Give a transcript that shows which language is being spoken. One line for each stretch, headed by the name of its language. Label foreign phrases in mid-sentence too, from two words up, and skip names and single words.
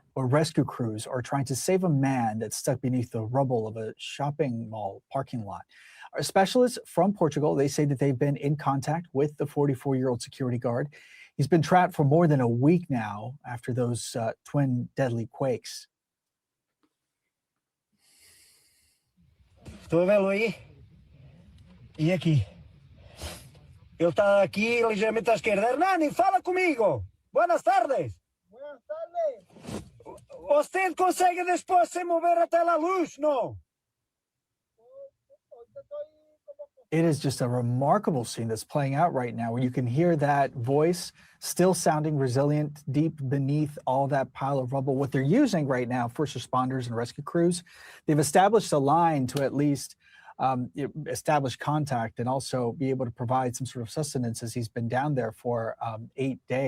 English: Or rescue crews are trying to save a man that's stuck beneath the rubble of a shopping mall parking lot. Our specialists from Portugal, they say that they've been in contact with the 44-year-old security guard. He's been trapped for more than a week now after those twin deadly quakes.
Portuguese: Estou a vê-lo aí? E aqui? Ele está aqui ligeiramente à esquerda. Hernani, fala comigo!
Spanish: Buenas tardes! Buenas tardes!
Portuguese: Você consegue depois se mover até a luz, não?
English: It is just a remarkable scene that's playing out right now, where you can hear that voice still sounding resilient deep beneath all that pile of rubble. What they're using right now, first responders and rescue crews, they've established a line to at least establish contact and also be able to provide some sort of sustenance, as he's been down there for 8 days.